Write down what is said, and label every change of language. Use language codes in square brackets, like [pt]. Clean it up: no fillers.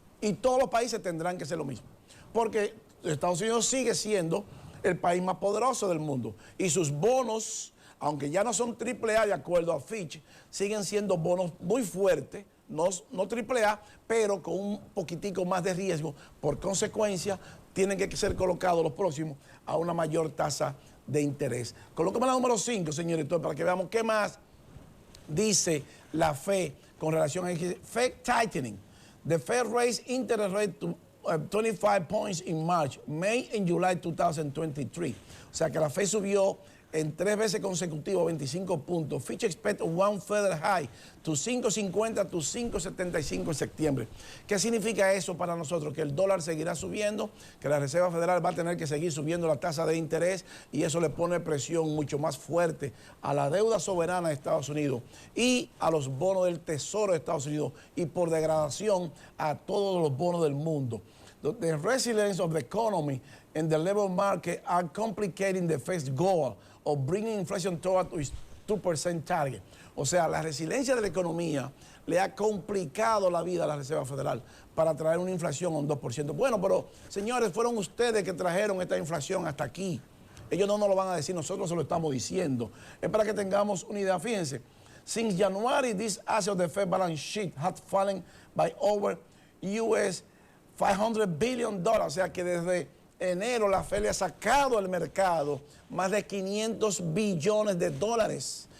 [es] Y todos los países tendrán que hacer lo mismo, porque Estados Unidos sigue siendo el país más poderoso del mundo y sus bonos, aunque ya no son AAA de acuerdo a Fitch, siguen siendo bonos muy fuertes, no AAA, pero con un poquitico más de riesgo. Por consecuencia, tienen que ser colocados los próximos a una mayor tasa de interés. Colócame la número 5, señor director, para que veamos qué más dice la Fed con relación a Fed tightening. [en] The Fed raised interest rate to 25 points in March, May and July 2023. [es] O sea que la Fed subió en 3 veces consecutivas 25 puntos. [en] Fitch expect one further high to 5.50 to 5.75 [es] en septiembre. ¿Qué significa eso para nosotros? Que el dólar seguirá subiendo, que la Reserva Federal va a tener que seguir subiendo la tasa de interés y eso le pone presión mucho más fuerte a la deuda soberana de Estados Unidos y a los bonos del Tesoro de Estados Unidos y por degradación a todos los bonos del mundo. [en] The resilience of the economy and the labor market are complicating the Fed's goal of bringing inflation toward its 2% target. [es] O sea, la resiliencia de la economía le ha complicado la vida a la Reserva Federal para traer una inflación a un 2%. Bueno, pero señores, fueron ustedes que trajeron esta inflación hasta aquí. Ellos no nos lo van a decir, nosotros se lo estamos diciendo. Es para que tengamos una idea. Fíjense, [en] since January, this asset of the Fed balance sheet has fallen by over US $500 billion, [es] o sea que desde enero la Fed le ha sacado al mercado más de 500 billones de dólares.